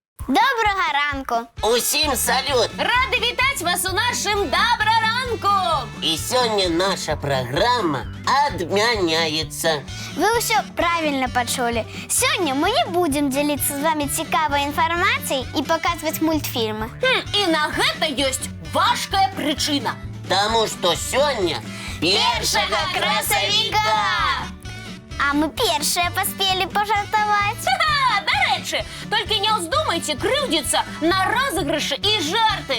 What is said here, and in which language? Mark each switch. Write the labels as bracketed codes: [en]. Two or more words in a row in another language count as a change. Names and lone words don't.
[uk] Доброго ранку! [be] Усім салют! Рады вітаць вас у нашым добраранку! І сёння наша [ru] программа отменяется. Вы все правильно почули. Сегодня мы не будем делиться с вами цікавой информацией и показывать мультфильмы. [be] І на гэта ёсць важкая прычына. [ru] Тому что сёння [be] Першага красавіка! [ru] А мы первые поспели пожартовать. [be] Дарэчы, толькі не ўздумайце крыўдзіцца на розыгрышы і жарты.